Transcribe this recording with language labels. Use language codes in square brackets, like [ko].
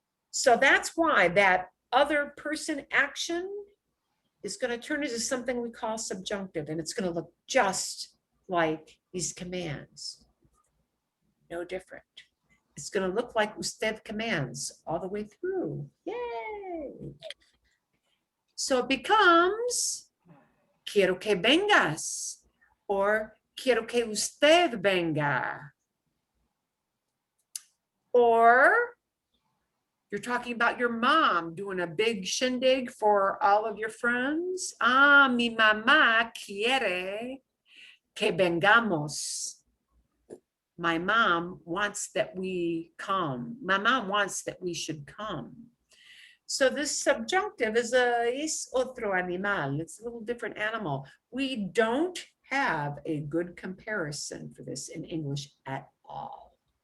[en] So that's why that other person action is going to turn into something we call subjunctive, and it's going to look just like these commands. No different. It's going to look like usted commands all the way through. Yay! So it becomes [es] quiero que vengas [en] or [es] quiero que usted venga. [en] Or you're talking about your mom doing a big shindig for all of your friends. [es] Ah, mi mamá quiere que vengamos. [en] My mom wants that we come. My mom wants that we should come. So this subjunctive is [es] otro animal. [en] It's a little different animal. We don't have a good comparison for this in English at all.